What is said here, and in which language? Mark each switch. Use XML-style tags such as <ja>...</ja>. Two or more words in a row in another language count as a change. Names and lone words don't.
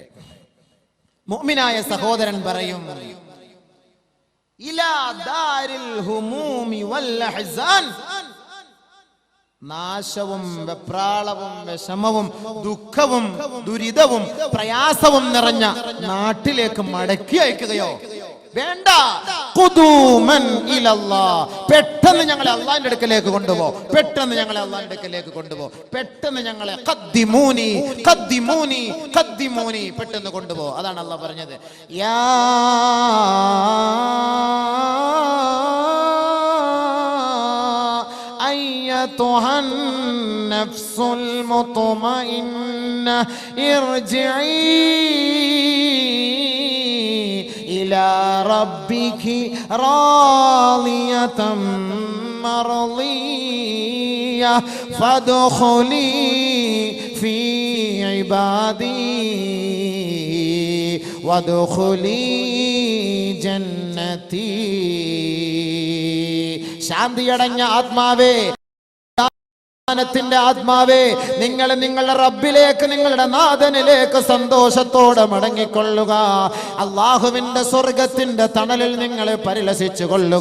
<ml>മുഅ്മിനായ സഹോദരൻ പറയും,</ml> <ar>إلى دار الهموم والأحزان,</ar> <ml>നാശവും വെപ്രാളവും വിഷമവും ദുഃഖവും ദുരിതവും പ്രയാസവും നിറഞ്ഞ നാട്ടിലേക്ക് മടക്കി അയക്കുകയോ വേണ്ട.</ml> <ar>قدوما إلى الله,</ar> <ml>പെട്ടെന്ന് ഞങ്ങളെ അല്ലാഹുവിന്റെ അടുക്കലേക്ക് കൊണ്ടുപോ, പെട്ടെന്ന് ഞങ്ങളെ അല്ലാഹുവിന്റെ അടുക്കലേക്ക് കൊണ്ടുപോ, പെട്ടെന്ന് ഞങ്ങളെ</ml> <ar>قدموني قدموني قدموني,</ar> <ml>പെട്ടെന്ന് കൊണ്ടുപോ. അതാണ് അല്ലാഹ് പറഞ്ഞത്.</ml> <ar>യാ أيتها النفس المطمئنة ارجعي إلى ربك راضية مرضية فادخلي في عبادي وادخلي جنتي.</ar> <ml>ശാന്തിയടഞ്ഞ ആത്മാവേ, ത്തിന്റെ ആത്മാവേ, നിങ്ങൾ നിങ്ങളുടെ റബ്ബിലേക്ക്, നിങ്ങളുടെ നാഥനിലേക്ക് സന്തോഷത്തോടെ മടങ്ങിക്കൊള്ളുക. അള്ളാഹുവിന്റെ സ്വർഗത്തിന്റെ തണലിൽ നിങ്ങൾ പരിലസിച്ചു കൊള്ളുക.</ml>